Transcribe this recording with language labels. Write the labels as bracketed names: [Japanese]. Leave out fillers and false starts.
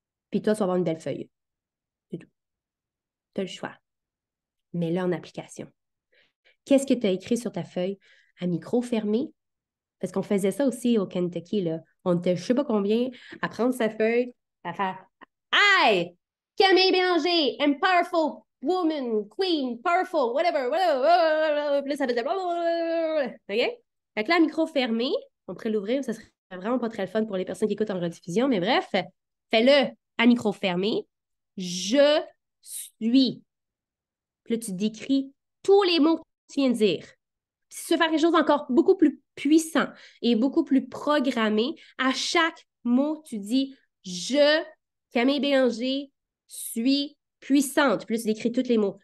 [French] Puis toi, tu vas avoir une belle feuille. C'est tout. Tu as le choix. Mets-le en application. Qu'est-ce que tu as écrit sur ta feuille? À micro fermé? Parce qu'on faisait ça aussi au Kentucky, là. On était je ne sais pas combien à prendre sa feuille, à faire Hi! [English] Camille Bélanger, I'm powerful woman, queen, powerful, whatever, whatever. [French] Puis là, ça faisait OK? Fait que là, à micro fermé, on pourrait l'ouvrir, ça serait vraiment pas très le fun pour les personnes qui écoutent en rediffusion, mais bref, fais-le à micro fermé. Je suis. Puis là, tu décris tous les mots que tu viens de dire. Si tu veux faire quelque chose d'encore beaucoup plus puissant et beaucoup plus programmé, à chaque mot, tu dis « Je, Camille Bélanger, suis puissante ». Puis là, tu décris tous les mots.